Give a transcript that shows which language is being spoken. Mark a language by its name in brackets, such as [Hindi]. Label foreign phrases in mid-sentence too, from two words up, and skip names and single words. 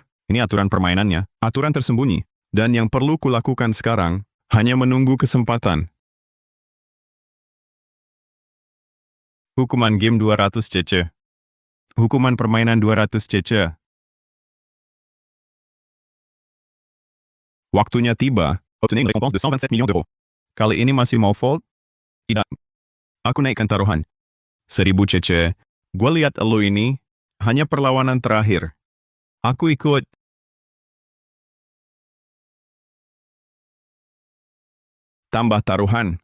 [Indonesian] Ini aturan permainannya, aturan tersembunyi. Dan yang perlu kulakukan sekarang, hanya menunggu kesempatan. Hukuman game 200 cc. Hukuman permainan 200 cc. Waktunya tiba. [French] Obtenir une récompense de 127 millions d'euros. [Indonesian] Kali ini masih mau fold? Tidak. Aku naikkan taruhan. 1000 cc. Gua lihat elu ini, hanya perlawanan terakhir. Aku ikut. Tambah taruhan.